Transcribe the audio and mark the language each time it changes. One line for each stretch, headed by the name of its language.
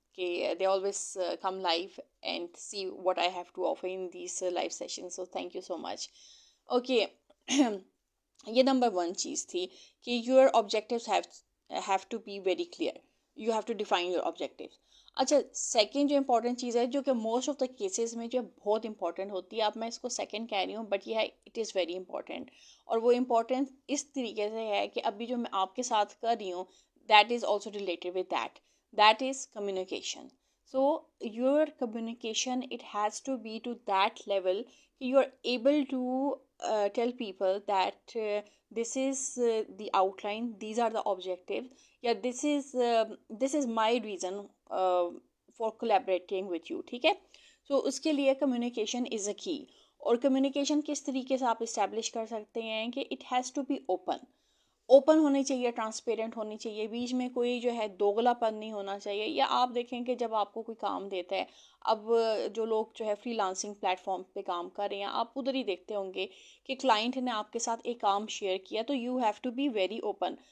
English: Okay, they always come live and see what I have to offer in these live sessions, so thank you so much. Okay.
Urdu: یہ number 1 چیز تھی کہ
English: your objectives have to be very clear. You have to define your objectives.
Urdu: اچھا، second جو important چیز ہے جو کہ
English: most of the cases
Urdu: میں جو بہت امپورٹنٹ ہوتی ہے، اب میں اس کو سیکنڈ کہہ رہی ہوں بٹ یہ ہے
English: It is very important.
Urdu: اور وہ امپورٹنٹ اس طریقے سے ہے کہ ابھی جو میں آپ کے ساتھ کر رہی ہوں
English: That is also related with that is communication. So your communication, it has to be to that level you are able to tell people that this is the outline, these are the objectives, yeah, this is my reason for collaborating with you.
Urdu: ٹھیک ہے. سو اس کے لیے
English: Communication is a key.
Urdu: اور communication کس طریقے سے آپ اسٹیبلش کر سکتے ہیں کہ
English: it has to be
Urdu: open ہونی چاہیے، ٹرانسپیرنٹ ہونی چاہیے، بیچ میں کوئی جو ہے دوگلا پن نہیں ہونا چاہیے. یا آپ دیکھیں کہ جب آپ کو کوئی کام دیتا ہے، اب جو لوگ جو ہے فری لانسنگ پلیٹ فارم پہ کام کر رہے ہیں، آپ ادھر ہی دیکھتے ہوں گے کہ کلائنٹ نے آپ کے ساتھ ایک کام شیئر کیا تو
English: You have to be very open.